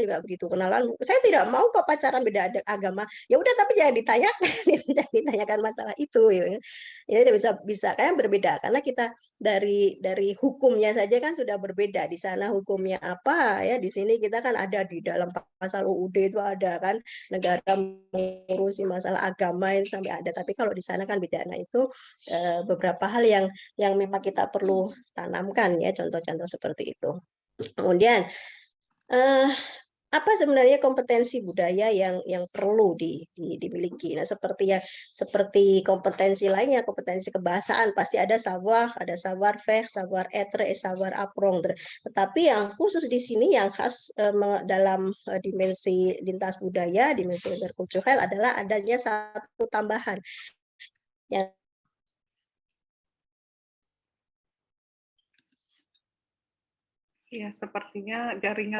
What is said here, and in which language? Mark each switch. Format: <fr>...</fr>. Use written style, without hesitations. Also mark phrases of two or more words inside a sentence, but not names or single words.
<id>juga begitu kenalan saya tidak mau kok pacaran beda agama ya udah tapi jangan ditanyakan jangan ditanyakan masalah itu ya ya bisa kayak berbeda karena kita dari hukumnya saja kan sudah berbeda di sana hukumnya apa ya di sini kita kan ada di dalam pasal UUD itu ada kan negara mengurusi masalah agama itu sampai ada tapi kalau di sana kan beda nah itu beberapa hal yang memang kita perlu tanamkan ya contoh-contoh seperti itu. Kemudian apa sebenarnya kompetensi budaya yang perlu dimiliki? Nah, seperti kompetensi lainnya, kompetensi kebahasaan pasti ada</id> <fr>savoir faire, savoir être, savoir apprendre.</fr> <id>Tetapi yang khusus di sini yang khas dalam dimensi lintas budaya, dimensi interkulturel adalah adanya satu tambahan yang Ya, sepertinya jaringan.</id>